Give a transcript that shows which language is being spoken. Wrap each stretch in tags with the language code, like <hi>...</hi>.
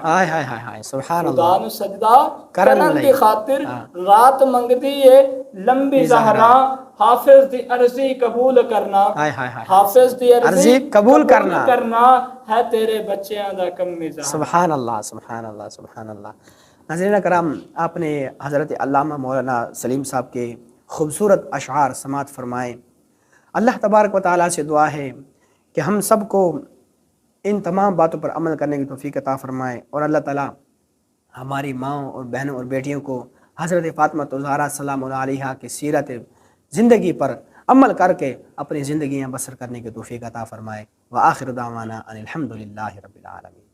<pa>ہائے ہائے ہائے سبحان اللہ. خدا نو سجدہ کرن دی خاطر رات منگدی ہے لمبی زہرا. حافظ دی عرضی قبول کرنا حافظ دی عرضی قبول کرنا ہے تیرے بچیاں دا کمی زہرا.</pa> <ur>سبحان اللہ سبحان اللہ سبحان اللہ. ناظرین کرام آپ نے حضرت علامہ مولانا سلیم صاحب کے خوبصورت اشعار سماعت فرمائے. اللہ تبارک و تعالیٰ سے دعا ہے کہ ہم سب کو ان تمام باتوں پر عمل کرنے کی توفیق عطا فرمائے اور اللہ تعالیٰ ہماری ماؤں اور بہنوں اور بیٹیوں کو حضرت فاطمہ الزہرا سلام اللہ علیہا کی سیرت زندگی پر عمل کر کے اپنی زندگیاں بسر کرنے کی توفیق عطا فرمائے.</ur> <ar>وآخر دعوانا ان الحمد للہ رب العالمین.</ar>